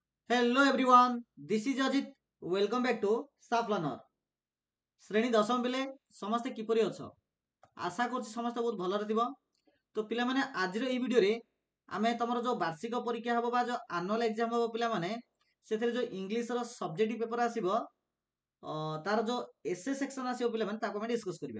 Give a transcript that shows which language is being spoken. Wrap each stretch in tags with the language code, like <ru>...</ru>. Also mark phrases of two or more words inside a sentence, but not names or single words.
<en>Hello everyone, this is Ajit. Welcome back to Saaf Learner.</en> <or>ଶ୍ରେଣୀ ଦଶମ ପିଲେ ସମସ୍ତେ କିପରି ଅଛ? ଆଶା କର ସମସ୍ତେ ବହୁତ ଭଲରେ ଥିବ। ତ ପିଲା ମାନେ ଆଜି ର ଏଇ ଭିଡିଓରେ ଆମେ ତମର ଯୋ ବାର୍ଷିକ ପରୀକ୍ଷା ହବ ବା ଯୋ</or> <en>annual exam</en> <or>ହବ ପିଲା ମାନେ ସେଥିରେ ଯୋ ଇଂଲିଶ୍ ର</or> <en>subject paper</en> <or>ଆସିବ ତାର ଯୋ</or> <en>SA section</en> <or>ଆସିବ ପିଲା ମାନେ ତାକୁ ଆମ ଡିସକସ୍ କରିବା।</or>